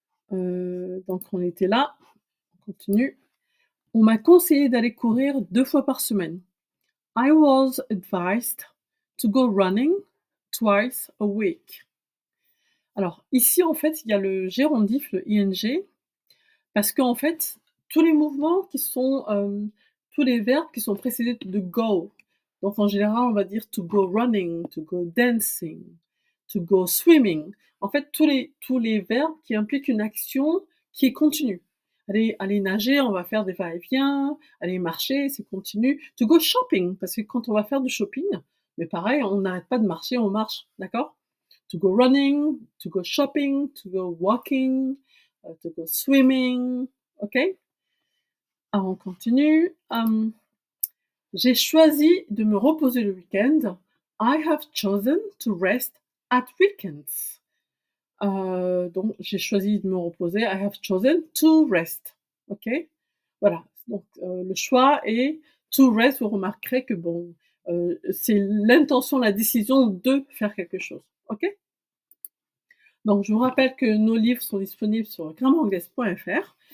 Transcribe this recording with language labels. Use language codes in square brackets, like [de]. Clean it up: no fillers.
[fr] Donc on était là, on continue. On m'a conseillé d'aller courir 2 fois par semaine. [en] I was advised to go running twice a week. [fr] Alors ici, en fait, il y a le gérondif, le ing, parce qu'en fait, tous les mouvements tous les verbes qui sont précédés de go, donc en général, on va dire [en] to go running, to go dancing, to go swimming. [fr] En fait, tous les verbes qui impliquent une action qui est continue. Aller nager, on va faire des va-et-vient, aller marcher, c'est continu. [en] To go shopping, [fr] parce que quand on va faire du shopping, mais pareil, on n'arrête pas de marcher, on marche, d'accord? [en] To go running, to go shopping, to go walking, to go swimming, OK? [fr] Alors on continue. J'ai choisi de me reposer le week-end. [en] I have chosen to rest at weekends. [fr] Donc j'ai choisi de me reposer. [en] I have chosen to rest. [fr] OK? Voilà, donc le choix est to rest. Vous remarquerez que bon, c'est l'intention, la décision de faire quelque chose. OK? Donc je vous rappelle que nos livres sont disponibles sur grammairanglaise.fr.